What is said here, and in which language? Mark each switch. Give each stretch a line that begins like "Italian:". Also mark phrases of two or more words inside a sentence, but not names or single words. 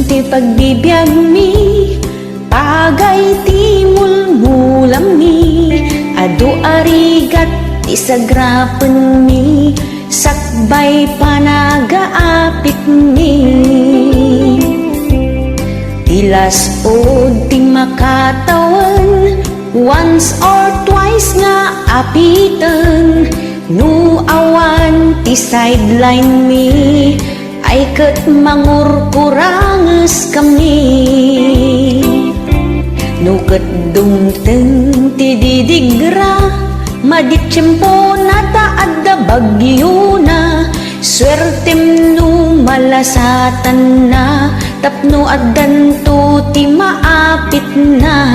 Iloko: pagbibiyag mi, pagay ti mulmulam mi, adu arigat isagrapen mi, sakbay panagaapit mi. Tilas od ti makatawan,
English: once or twice
Iloko: nga apiten, no awan ti sideline mi, ay ket mangurkuranges kami. No ket dumteng ti didigra, maditsyempo nata adda bagyo na, swertem no malasatan na, tapno addan to ti maapit na.